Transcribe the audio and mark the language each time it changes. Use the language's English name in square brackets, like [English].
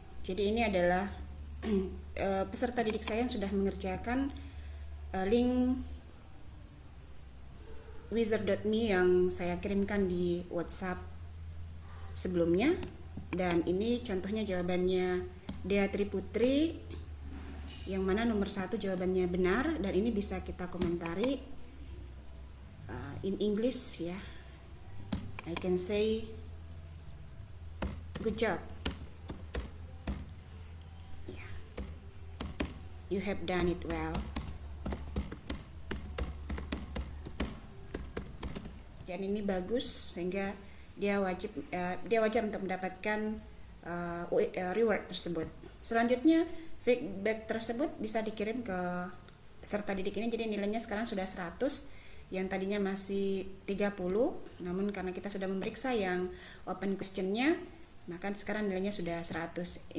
[Indonesian] Jadi ini adalah peserta didik saya yang sudah mengerjakan link wizard.me yang saya kirimkan di WhatsApp sebelumnya. Dan ini contohnya jawabannya Dea Triputri, yang mana nomor 1 jawabannya benar, dan ini bisa kita komentari [English] in English [Indonesian] ya. [English] I can say good job, yeah, you have done it well. [Indonesian] Dan ini bagus, sehingga dia wajar untuk mendapatkan reward tersebut. Selanjutnya feedback tersebut bisa dikirim ke peserta didik ini. Jadi nilainya sekarang sudah 100, yang tadinya masih 30, namun karena kita sudah memeriksa yang open questionnya, maka sekarang nilainya sudah 100.